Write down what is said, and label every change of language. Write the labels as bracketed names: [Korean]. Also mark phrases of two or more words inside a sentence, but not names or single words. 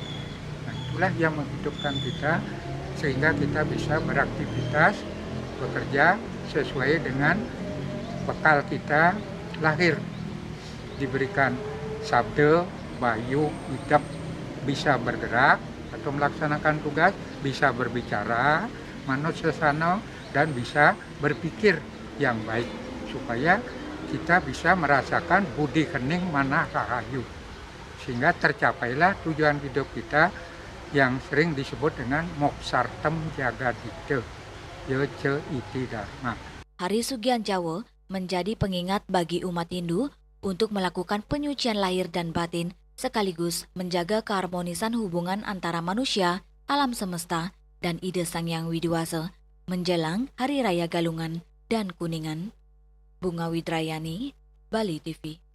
[Indonesian] Nah, itulah yang menghidupkan kita sehingga kita bisa beraktivitas, bekerja sesuai dengan bekal kita lahir. Diberikan sabda, bayu, hidup, bisa bergerak atau melaksanakan tugas, bisa berbicara, [Balinese] manut sesana, [Indonesian] dan bisa berpikir yang baik supaya kita bisa merasakan budi [Balinese] kening manah rahayu, [Indonesian] sehingga tercapailah tujuan hidup kita yang sering disebut dengan [Sanskrit] moksartem jagadita, yece iti dharma. [Indonesian] Hari Sugian Jawa menjadi pengingat bagi umat Hindu untuk melakukan penyucian lahir dan batin sekaligus menjaga keharmonisan hubungan antara manusia, alam semesta, dan ide Sang Hyang Widiwasa menjelang Hari Raya Galungan dan Kuningan. Bunga Widrayani, Bali TV.